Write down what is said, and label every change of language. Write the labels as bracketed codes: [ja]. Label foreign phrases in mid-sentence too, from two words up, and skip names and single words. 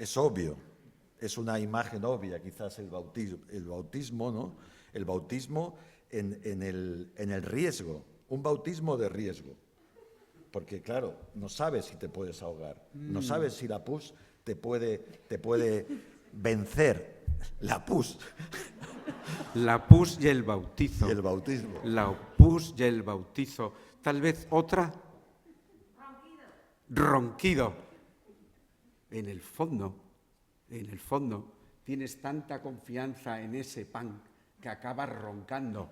[es] Es obvio, es una imagen obvia, quizás el bautismo, ¿no? El bautismo en el riesgo, un bautismo de riesgo. Porque, claro, no sabes si te puedes ahogar, no sabes si la pus te puede vencer. La pus. La pus y el bautizo. Y el bautismo. La pus y el bautizo. Tal vez otra. Ronquido. En el fondo, tienes tanta confianza en ese pan que acabas roncando.